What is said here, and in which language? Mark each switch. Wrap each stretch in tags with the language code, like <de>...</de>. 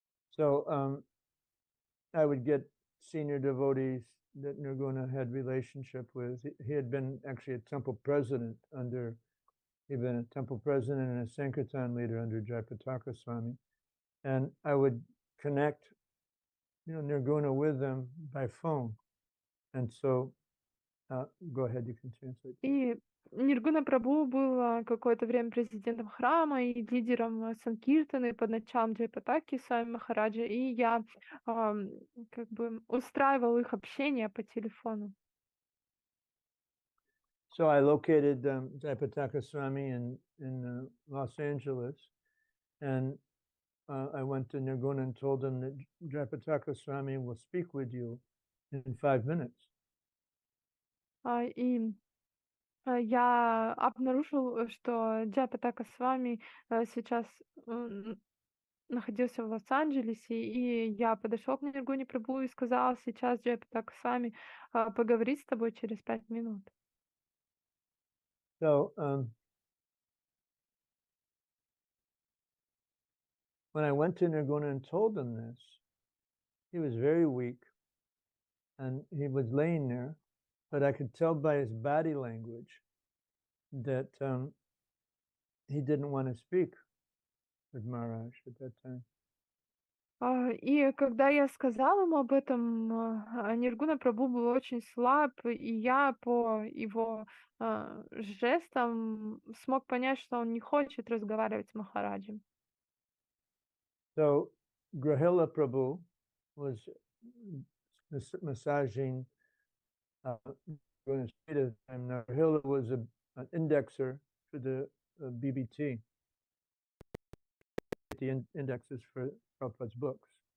<en>So I would get senior devotees that Nirguna had relationship with. He had been actually a temple president he'd been a temple president and a Sankirtan leader under Jayapataka Swami. And I would connect, Nirguna with them by phone. And so, go ahead, you can translate.</en> <ru>И Ниргуна Прабху был какое-то время президентом храма и лидером Санкиртаны под началом Джайпатаки Свами Махараджа, и я как бы устраивал их общение по телефону.</ru> <en>So I located Jayapataka Swami in Los Angeles, and I went to Nirguna and told him that Jayapataka Swami will speak with you in 5 minutes.</en> <ru>И я обнаружил, что Джайапатака Свами сейчас находился в Лос-Анджелесе, и я подошел к Ниргуне Прабху и сказал: сейчас Джайапатака Свами поговорит с тобой через 5 минут.</ru> <en>So when I went to Nirguna and told him this, he was very weak, and he was laying there, but I could tell by his body language that he didn't want to speak with Maharaj at that time.</en> <ru>И когда я сказала ему об этом, Ниргуна Прабху был очень слаб, и я по его жестам смог понять, что он не хочет разговаривать с Махараджем.</ru> <en>So Grahila Prabhu was massaging Grahila was an indexer for the BBT, the indexes for Prabhupada's books.</en>